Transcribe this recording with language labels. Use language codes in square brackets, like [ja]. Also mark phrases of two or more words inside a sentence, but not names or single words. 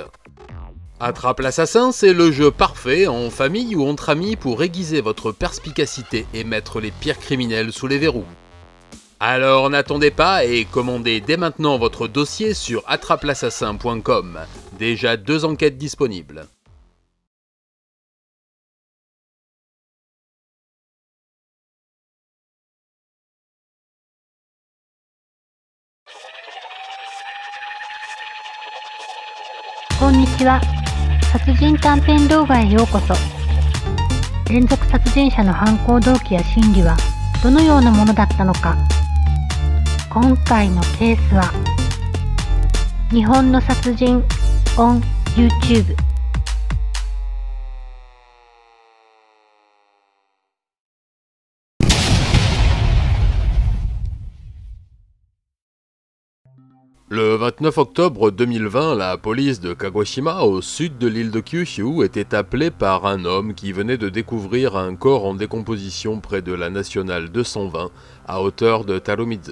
[fr] Attrape l'Assassin, c'est le jeu parfait en famille ou entre amis pour aiguiser votre perspicacité et mettre les pires criminels sous les verrous. Alors n'attendez pas et commandez dès maintenant votre dossier sur attrapel'assassin.com. Déjà 2 enquêtes disponibles. [ja] Konnichiwa. 殺人短編動画へようこそ。連続殺人者の犯行動機や心理はどのようなものだったのか。今回のケースは日本の殺人 [en] on YouTube。 [fr] Le 29 octobre 2020, la police de Kagoshima, au sud de l'île de Kyushu, était appelée par un homme qui venait de découvrir un corps en décomposition près de la nationale 220, à hauteur de Tarumizu.